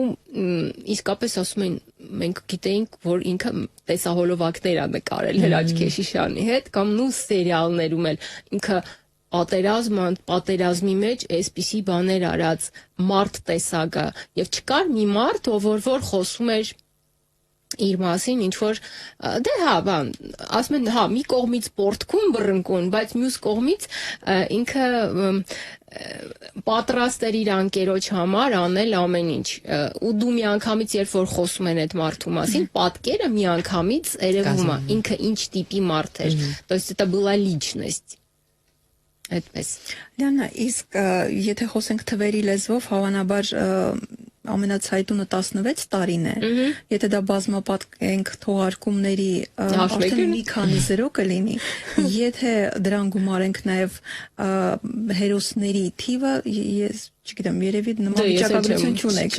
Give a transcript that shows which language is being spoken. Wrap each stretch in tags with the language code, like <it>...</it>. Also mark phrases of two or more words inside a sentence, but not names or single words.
<hy>իսկապես ասում են մենք գիտեինք որ ինքը տեսահոլովակներ է նկարել Հրաչ Քեշիշյանի հետ կամ սերիալներում էլ ինքը պատերազմի մեջ այսպիսի բաներ արած մարդ տեսակը եւ չկար մի մարդ ով որ խոսում էր իր մասին ինչ որ դե հա բան ասում են հա մի կողմից պորտկուն բռնկուն բայց մյուս կողմից ինքը պատրաստ էր իր անկերոջ համար անել ամեն ինչ ու դու միանգամից երբ որ խոսում են այդ մարդու մասին պատկերը միանգամից երևում է ինքը ինչ տիպի մարդ էր</hy> <ru>то есть это была личность</ru> <hy>այդպես Լիանա իսկ եթե խոսենք թվերի լեզվով հավանաբար ամենացայտունը 16 տարին է եթե դա բազմապատկենք թողարկումների արդեն մի քանի զրո կլինի եթե դրան գումարենք նաև հերոսների թիվը ես չգիտեմ երևի նման վիճակագրություն չունեք</hy>